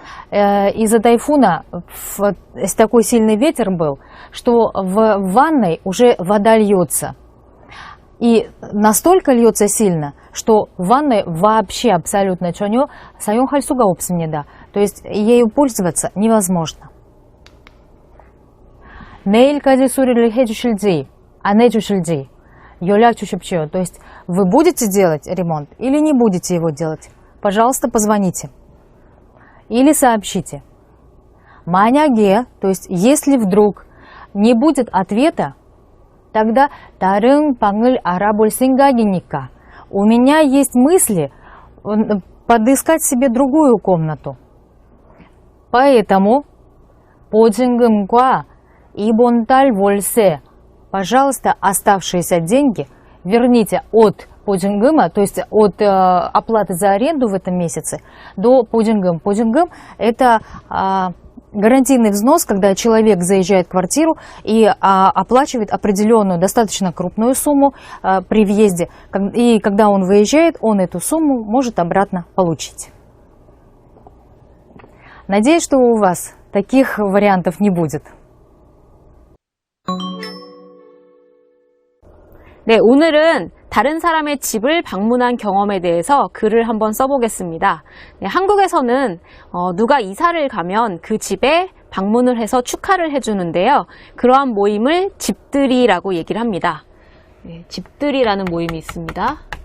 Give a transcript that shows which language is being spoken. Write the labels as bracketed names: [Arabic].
[Russian] Из-за тайфуна такой сильный ветер был, что в ванной уже вода льется. И настолько льется сильно, что в ванной вообще абсолютно [Korean] 전혀 사용할 수가 없습니다. [Russian] То есть ею пользоваться невозможно. [Korean] 내일까지 수리를 해주실지 안 해주실지 연락 주십시오. [Russian] То есть вы будете делать ремонт или не будете его делать? Пожалуйста, позвоните. Или сообщите. [Korean] 만약에, [Russian] то есть если вдруг не будет ответа, тогда [Korean] 다른 방을 알아볼 생각이니까 [Russian] у меня есть мысли подыскать себе другую комнату. Поэтому [Korean] 보증금과 이번 달 월세, [Russian] пожалуйста, оставшиеся деньги верните от 보증금а, то есть от оплаты за аренду в этом месяце до 보증금. 보증금 – это гарантийный взнос, когда человек заезжает в квартиру и оплачивает определенную, достаточно крупную сумму при въезде. И когда он выезжает, он эту сумму может обратно получить. Надеюсь, что у вас таких вариантов не будет. [Korean] 네, 오늘은 다른 사람의 집을 방문한 경험에 대해서 글을 한번 써보겠습니다. 네, 한국에서는 누가 이사를 가면 그 집에 방문을 해서 축하를 해주는데요. 그러한 모임을 집들이라고 얘기를 합니다. 네, 집들이라는 모임이 있습니다.